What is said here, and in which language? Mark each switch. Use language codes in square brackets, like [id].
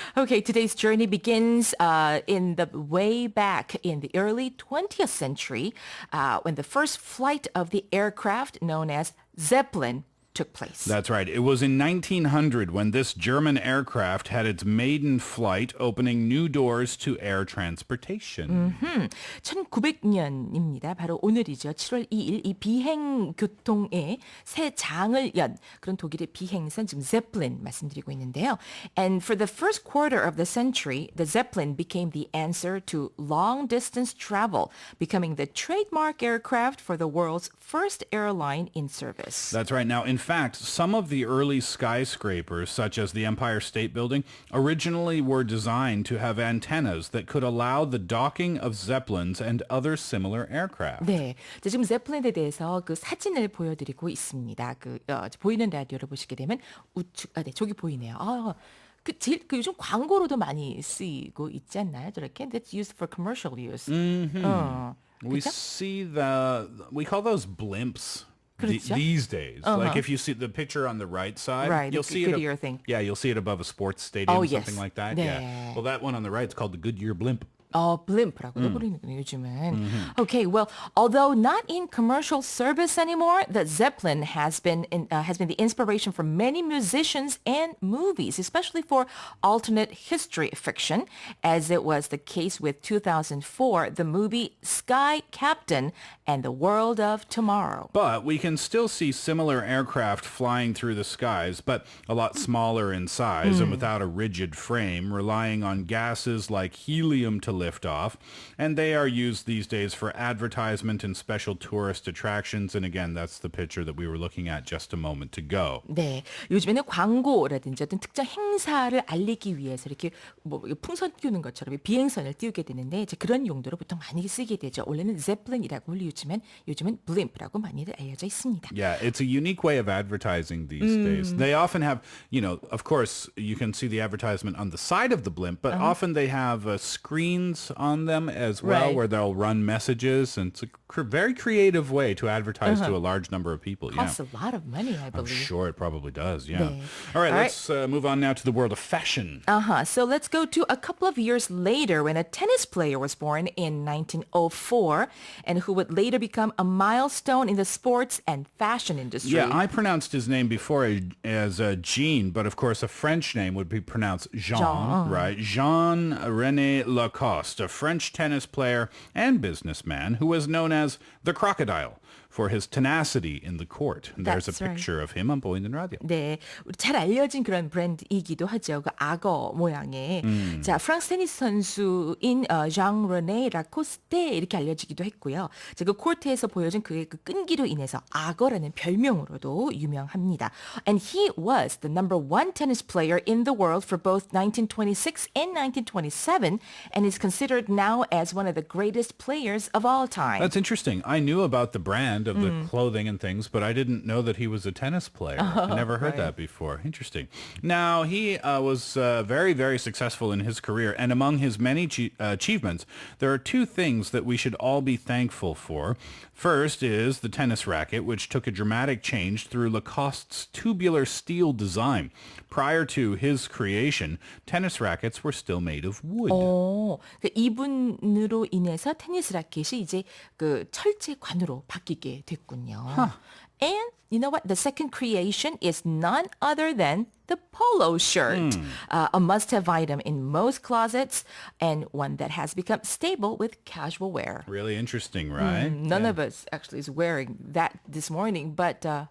[en] Okay, today's journey begins in the way back in the early 20th century when the first flight of the aircraft known as Zeppelin took place. That's right. It was in 1900 when this German aircraft had its maiden flight, opening new doors to air transportation. [ko] 1900년입니다. 바로 오늘이죠. 7월 2일 이 비행 교통의 새 장을 연 그런 독일의 비행선 지금 Zeppelin 말씀드리고 있는데요. [en] And for the first quarter of the century, the Zeppelin became the answer to long distance travel, becoming the trademark aircraft for the world's first airline in service. That's right. Now, in fact, some of the early skyscrapers, such as the Empire State Building, originally were designed to have antennas that could allow the docking of Zeppelins and other similar aircraft. [ko] 네, 지금 제플린에 대해서 그 사진을 보여드리고 있습니다. 보이는 라디오를 보시게 되면 우측, 네, 저기 보이네요. 요즘 광고로도 많이 쓰이고 있지 않나요? 저렇게 [en] that's used for commercial use. We see we call those blimps. [ko] 그렇죠? [en] These days, like if you see the picture on the right side, Right, you'll the see it. Goodyear thing. Yeah, you'll see it above a sports stadium, yes. something like that. [ko] 네. [en] Yeah. Well, that one on the right is called the Goodyear blimp. [ko] blim프라고도 부르는군요, 요즘은. [en] Okay, well, although not in commercial service anymore, the Zeppelin has been the inspiration for many musicians and movies, especially for alternate history fiction, as it was the case with 2004, the movie Sky Captain and the World of Tomorrow. But we can still see similar aircraft flying through the skies, but a lot smaller in size and without a rigid frame, relying on gases like helium to lift off, and they are used these days for advertisement and special tourist attractions. And again, that's the picture that we were looking at just a moment ago. [ko] 네, 요즘에는 광고라든지 어떤 특정 행사를 알리기 위해서 이렇게 뭐 풍선 띄우는 것처럼 비행선을 띄우게 되는데 이제 그런 용도로 보통 많이 쓰게 되죠. 원래는 Zeppelin이라고 불리우지만 요즘은 Blimp라고 많이들 알려져 있습니다. [en] Yeah, it's a unique way of advertising these days. They often have, of course, you can see the advertisement on the side of the blimp, but often they have screens on them as well, Right. where they'll run messages, and it's a very creative way to advertise to a large number of people. Costs a lot of money, I I'm believe. sure it probably does, yeah. [ko] 네. [en] All right, All let's move on now to the world of fashion. So let's go to a couple of years later when a tennis player was born in 1904 and who would later become a milestone in the sports and fashion industry. Yeah, I pronounced his name before as Jean, but of course a French name would be pronounced Jean, right? Jean Rene Lacoste, a French tennis player and businessman who was known as the Crocodile for his tenacity in the court. There's a That's right. picture of him on [ko] 보이는 라디오. 네, 우리 잘 알려진 그런 브랜드이기도 하죠. 그 악어 모양의. 자, 프랑스 테니스 선수인 Jean Rene Lacoste 이렇게 알려지기도 했고요. 자, 그 코트에서 보여준 그의 그 끈기로 인해서 악어라는 별명으로도 유명합니다. [en] And he was the number one tennis player in the world for both 1926 and 1927, and is considered now as one of the greatest players of all time. That's interesting. I knew about the brand of the clothing and things, but I didn't know that he was a tennis player. I never heard that before. Interesting. Now, he was very, very successful in his career, and among his many achievements, there are two things that we should all be thankful for. First is the tennis racket, which took a dramatic change through Lacoste's tubular steel design. Prior to his creation, tennis rackets were still made of wood. [ko] 그 이분으로 인해서 테니스 라켓이 이제 그 철제관으로 바뀌게 됐군요. [en] And you know what? The second creation is none other than the polo shirt, a must-have item in most closets and one that has become stable with casual wear. Really interesting, right? None of us actually is wearing that this morning, but